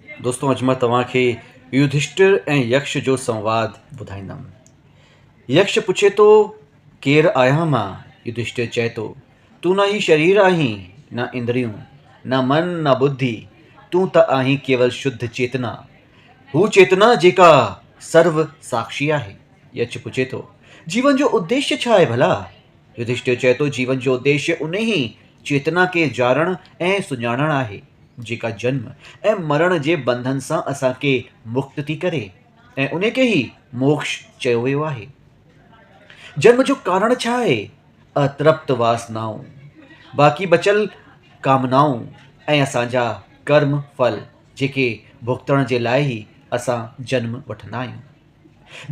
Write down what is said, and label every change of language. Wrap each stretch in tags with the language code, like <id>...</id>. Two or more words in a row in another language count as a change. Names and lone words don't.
<sd>दोस्तों अॼु मां तव्हांखे युधिष्ठिर ऐं यक्ष जो संवाद ॿुधाईंदुमि। यक्ष पुछे थो, केरु आहियां मां? युधिष्ठिर चए थो, तूं न ही शरीर आहीं, न इंद्रियूं, न मन, न बुद्धि, तूं त आहीं केवल शुद्ध चेतना। हू चेतना जेका सर्व साक्षी आहे। यक्ष पुछे थो, जीवन जो उद्देश्य छा आहे भला? युधिष्ठिर चए थो, जीवन जो उद्देश्य उन ही चेतना खे ॼाणणु ऐं सुञाणणु आहे जेका जन्म ऐं मरण जे बंधन सां असांखे मुक्त थी करे, ऐं उन खे ई मोक्ष चयो वियो आहे। जन्म जो कारण छा आहे? अतृप्त वासनाऊं, बाक़ी बचल कामनाऊं ऐं असांजा कर्म फल जेके भुगतण जे लाइ ई असां जन्म वठंदा आहियूं।</sd>